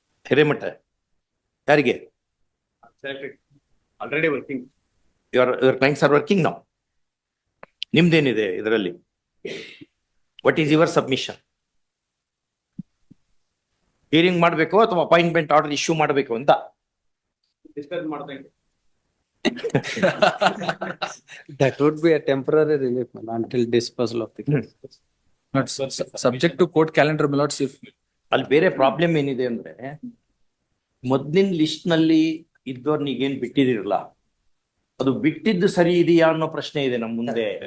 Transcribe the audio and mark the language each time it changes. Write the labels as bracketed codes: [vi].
[kn] ಹಿರೇಮಠ ಯಾರಿಗೆ? [en] Already working. Your clients are working now. [kn] ನಿಮ್ದೇನಿದೆ ಇದರಲ್ಲಿ? [en] What is your submission? [kn] Hearing ಮಾಡಬೇಕು ಅಥವಾ ಅಪಾಯಿಂಟ್ಮೆಂಟ್ ಆರ್ಡರ್ ಇಶ್ಯೂ ಮಾಡಬೇಕು ಅಂತ? Discuss ಮಾಡ್ತಾ ಇದ್ದೀನಿ. [en] That would be a temporary relief until disposal of the case. Not subject to court calendar, my lords, if [kn] ಅಲ್ಲಿ ಬೇರೆ problem ಏನಿದೆ ಅಂದ್ರೆ ಮೊದ್ಲಿನ ಲಿಸ್ಟ್ ನಲ್ಲಿ ಇದ್ದವ್ರನಿಗೆ ಏನ್ ಬಿಟ್ಟಿದಿರಲ್ಲ, ಅದು ಬಿಟ್ಟಿದ್ದು ಸರಿ ಇದೆಯಾ ಅನ್ನೋ ಪ್ರಶ್ನೆ ಇದೆ ನಮ್ಮ ಮುಂದೆ.